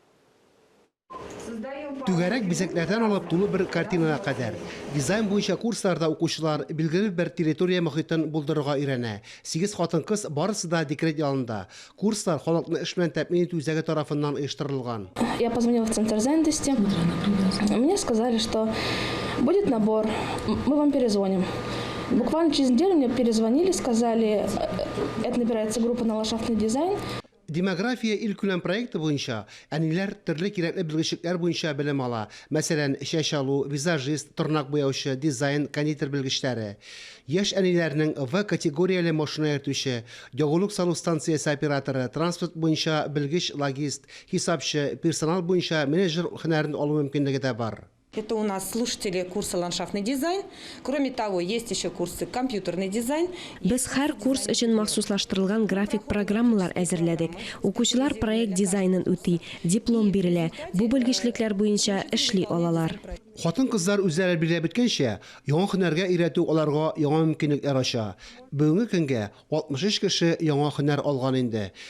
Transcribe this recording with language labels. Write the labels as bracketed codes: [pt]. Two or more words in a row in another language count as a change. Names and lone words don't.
[tt] Түгәрәк бизәкләрдән алып тулы бер картинага кадәр. Дизайн буенча курсларда укучылар билгеле бер территория мохитын булдырырга өйрәнә. 8 хатын-кыз барысы да декрет ялында. Курслар халыкны эш белән тәэмин итү үзәге тарафыннан оештырылган. [ru] Я позвонила в центр занятости. Мне сказали, что будет набор, мы вам перезвоним. Буквально через неделю мне перезвонили, сказали, это набирается группа на ландшафтный дизайн. [tt] Демография илкүләм проекты буенча әниләр төрле кирәкле белгечлектәр буенча белем ала. Мәсәлән, чәч алу, визажист, тырнак буяучы, дизайн, кондитер белгечләре. Яшь әниләрнең В категорияле машина йөртүче, ягулык салу станциясе операторы, транспорт буенча белгеч, логист, хисапчы, персонал буенча менеджер һөнәрен алу мөмкинлеге дә бар. [ru] Это у нас слушатели курса «Ландшафтный дизайн». Кроме того, есть еще курсы «Компьютерный дизайн». [tt] Без һәр курс өчен махсуслаштырылган график программалар әзерләдек. Укучылар проект дизайнын үти, диплом бирелә. Бу белгечлекләр буенча эшли алалар. Хатын-кызлар үзләре билгеләп беткәнчә, яңа һөнәргә өйрәтү аларга яңа мөмкинлекләр ача. Бүгенге көнгә 63 кеше яңа һөнәр алган инде.